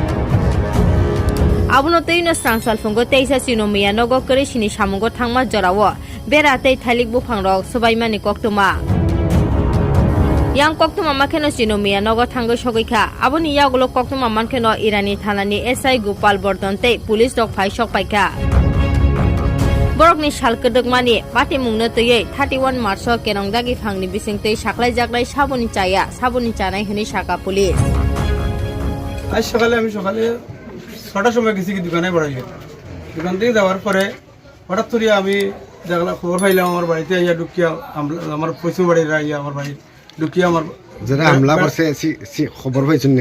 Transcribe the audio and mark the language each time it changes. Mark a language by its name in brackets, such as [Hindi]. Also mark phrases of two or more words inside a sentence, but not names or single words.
[Kok Borok] abono tei no sangsal fungo teisa Chinomia nogo kuri sini samungo thangma jorawo bera tei thalik bufang rok swabai koktuma yang koktuma makheno Chinomia nogo thango sogoikha aboni yagulo koktuma mankeno Irani thanani SI Gopal Bordon tei police dok phai sok paikha Borokni salkedokmani patimungno tei 31 March kenongdagi phangni bisingtei saklaijaknai sabuni chaya sabuni chanai hini saka police [Bangla] আজ সকালে আমি সকালে 6টার সময় গেছি দোকানে বাড়াই দোকান থেকে যাওয়ার পরে হঠাৎ করে আমি দেখলাম খবর পাইলাম আমার বাড়িতে আইয়া ঢুকিয়া আমার পয়সা বাড়ির আইয়া আমার বাড়ি ঢুকিয়া আমার যারা হামলা করছে খবর পাইছেন নাকি